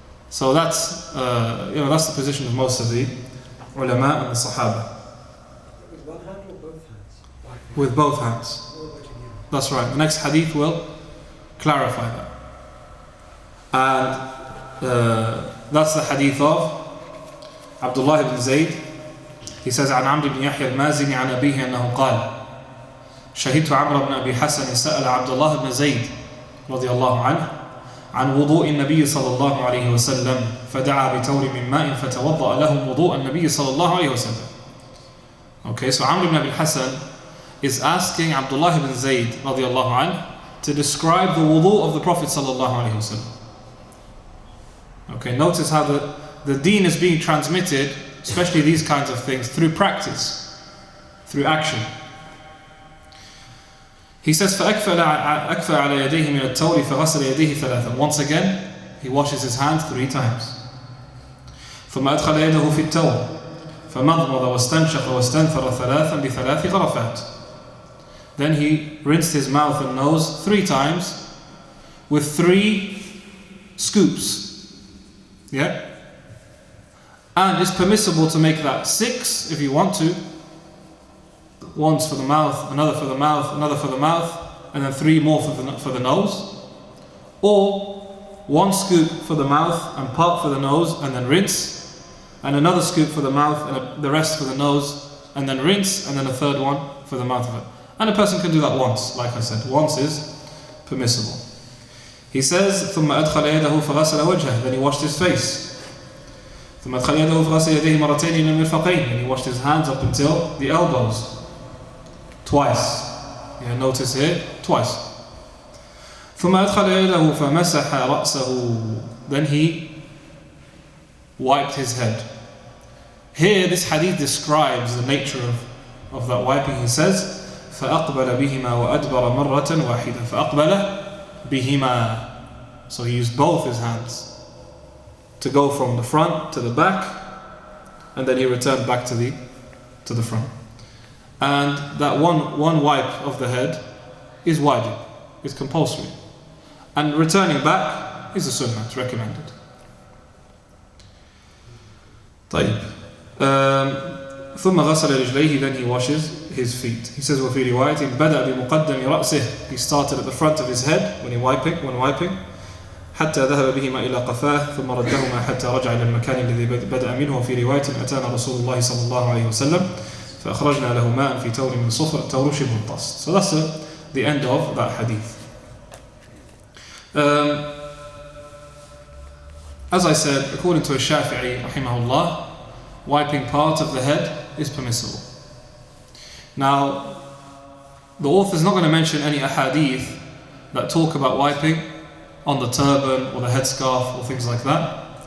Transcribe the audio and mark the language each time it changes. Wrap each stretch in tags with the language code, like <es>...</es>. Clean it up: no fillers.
<en>So that's the position of most of the ulama and the Sahaba. With one hand or both hands? With both hands. That's right. The next hadith will clarify that. And that's the hadith of Abdullah ibn Zayd. He says,</en> <ar>عن عمرو بن يحيى المازني عن أبيه أنه قال شهدت عمرو بن أبي حسن سأل عبد الله بن زيد رضي الله عنه عن وضوء النبي صلى الله عليه وسلم فدعا بتور من ماء فتوضأ له وضوء النبي صلى الله عليه وسلم.</ar> <en>Okay, so Amr ibn Abi Hassan is asking Abdullah ibn Zayd</en> <ar>رضي الله عنه</ar> <en>to describe the wudu of the Prophet</en> <ar>صلى الله عليه وسلم.</ar> <en>Okay, notice how the deen is being transmitted, especially these kinds of things, through practice, through action. He says,</en> <ar>فَأَكْفَى عَلَى يَدَيْهِ مِنَ التَّوْرِ فَغَسَلَ يَدَيْهِ ثَلَاثًا.</ar> <en>Once again, he washes his hands 3 times.</en> <ar>ثُمَّ أَدْخَلَ يَدَهُ فِي التَّوْرِ فَمَضْمَضَ وَاسْتَنْشَقَ وَاسْتَنْثَرَ ثَلَاثًا بِثَلَاثِ غَرَفَاتٍ.</ar> <en>Then he rinsed his mouth and nose 3 times with 3 scoops. Yeah? And it's permissible to make that 6 if you want to. Once for the mouth, another for the mouth, another for the mouth, and then 3 more for the nose. Or 1 scoop for the mouth and part for the nose and then rinse, and another scoop for the mouth and the rest for the nose and then rinse, and then a 3rd one for the mouth of it. And a person can do that once, like I said. Once is permissible. He says,</en> <ar>ثُمَّ أَدْخَلَ يَدَهُ فَغَسَلَ وَجْهَهُ.</ar> <en>Then he washed his face.</en> <ar>ثُمَّ أَدْخَلَ يَدَهُ فَغَسَلَ يَدَيْهِ مَرَّتَيْنِ إِلَى الْمِرْفَقَيْنِ.</ar> <en>And he washed his hands up until the elbows. Twice. Yeah, notice here, twice.</en> <ar>ثُمَّ أَدْخَلَ يَدَهُ فَمَسَحَ رَأْسَهُ.</ar> <en>Then he wiped his head. Here, this hadith describes the nature of that wiping. He says,</en> <ar>فَأَقْبَلَ بِهِمَا وَأَدْبَرَ مَرَّةً وَاحِدًا. فَأَقْبَلَ بِهِمَا.</ar> <en>So he used both his hands to go from the front to the back and then he returned back to the front. And that one wipe of the head is wajib, is compulsory. And returning back is a sunnah, it's recommended.</en> <ar>طيب. ثم غسل رجليه,</ar> <en>then he washes his feet. He says</en> <ar>وفي رواية بدأ بمقدم رأسه,</ar> <en>he started at the front of his head when wiping</en> <ar>حتى ذهب بهما إلى قفاه ثم ردهما حتى رجع إلى المكان الذي بدأ منه. وفي رواية أتانا رسول الله صلى الله عليه وسلم فأخرجنا له ماء في تور من صفر تور شبه الطست.</ar> <en>So that's the end of that hadith. As I said, according to Shafi'i rahimahullah, wiping part of the head is permissible. Now, the author is not going to mention any ahadith that talk about wiping on the turban or the headscarf or things like that.</en>